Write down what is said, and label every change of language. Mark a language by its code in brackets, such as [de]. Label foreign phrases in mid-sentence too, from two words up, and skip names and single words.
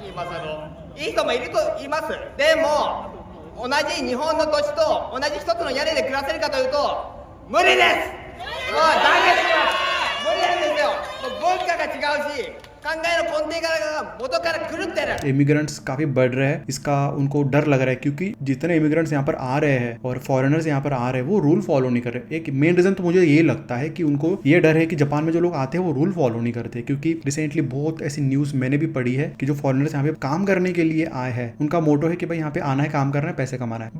[ja] いい人もいると言います。でも同じ日本の土地と同じ一つの屋根で暮らせるかというと無理です。もうダメです。無理なんですよ。もう文化が違うし考えの根底が元から狂ってる。 [hi] इमिग्रेंट्स काफ़ी बढ़ रहे हैं, इसका उनको डर लग रहा है क्योंकि जितने इमिग्रेंट्स यहाँ पर आ रहे हैं और फॉरेनर्स यहाँ पर आ रहे हैं वो [en] rule follow [hi] नहीं कर रहे. एक [en] main reason [hi] तो मुझे ये लगता है कि उनको ये डर है कि जापान में जो लोग आते हैं वो [en] rule follow [hi] नहीं करते. क्योंकि रिसेंटली बहुत ऐसी न्यूज़ मैंने भी पढ़ी है कि जो फॉरेनर्स यहाँ पे काम करने के लिए आए हैं उनका मोटो है कि भाई यहाँ पे आना है, काम करना है, पैसे कमाना है.